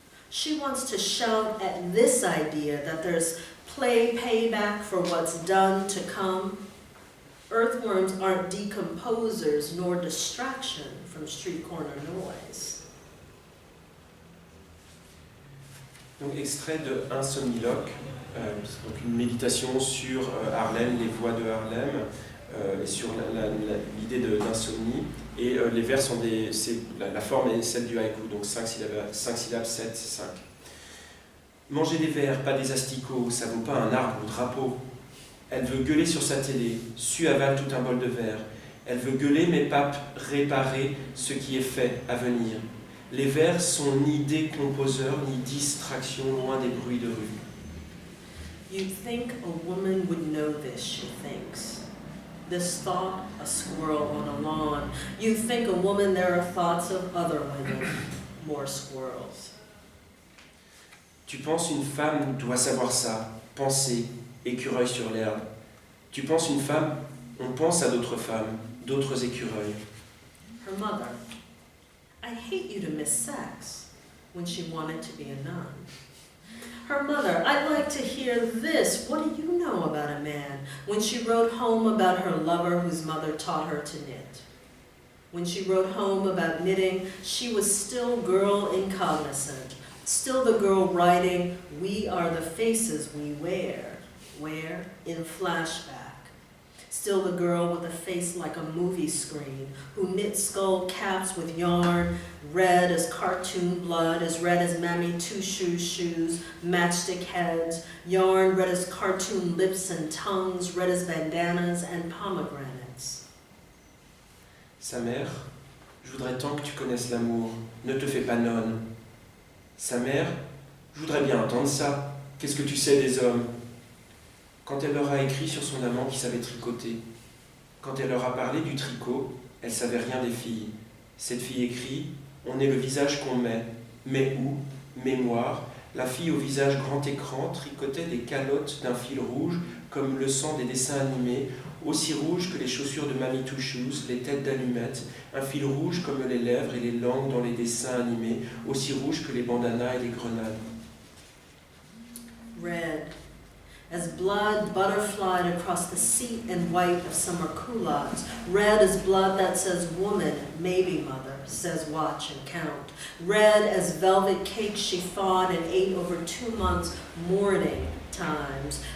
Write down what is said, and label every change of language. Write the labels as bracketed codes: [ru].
[en] She wants to shout at this idea that there's payback for what's done to come. Earthworms aren't decomposers nor distraction from street corner noise. [fr] Donc extrait de Insomniloque, donc une méditation sur Harlem, les voix de Harlem, et sur l'idée d'insomnie. Et les vers sont la forme est celle du haïku, donc 5 syllabes, 7, 5. Manger des vers, pas des asticots, ça vaut pas un arbre ou drapeau. Elle veut gueuler sur sa télé, avale tout un bol de verre. Elle veut gueuler mais pas réparer ce qui est fait à venir. Les vers sont ni décomposeurs, ni distractions loin des bruits de rue. [en] You'd think a woman would know this, she thinks. This thought, a squirrel on a lawn. You think a woman, there are thoughts of other women, more squirrels. [fr] Tu penses une femme doit savoir ça, penser, écureuil sur l'herbe. Tu penses une femme, on pense à d'autres femmes, d'autres écureuils. [en] Her mother, I hate you to miss sex, when she wanted to be a nun. Her mother, I'd like to hear this, what do you know about a man, when she wrote home about her lover whose mother taught her to knit. When she wrote home about knitting, she was still girl incognizant, still the girl writing, we are the faces we wear, where? In flashback. Still the girl with a face like a movie screen, who knit skull caps with yarn, red as cartoon blood, as red as Mammy Two Shoes shoes, matchstick heads, yarn red as cartoon lips and tongues, red as bandanas and pomegranates. [fr] Sa mère, je voudrais tant que tu connaisses l'amour, ne te fais pas nonne. Sa mère, je voudrais bien entendre ça, qu'est-ce que tu sais des hommes? Quand elle leur a écrit sur son amant qui savait tricoter, quand elle leur a parlé du tricot, elle savait rien des filles. Cette fille écrit, on est le visage qu'on met, mais où? Mémoire. La fille au visage grand écran tricotait des calottes d'un fil rouge, comme le sang des dessins animés, aussi rouge que les chaussures de Mammy Two Shoes, les têtes d'allumettes, un fil rouge comme les lèvres et les langues dans les dessins animés, aussi rouge que les bandanas et les grenades. [en] Red. as blood butterflied across the seat and white of summer culottes. Red as blood that says woman, maybe mother, says watch and count. Red as velvet cake she thawed and ate over 2 months, mourning times.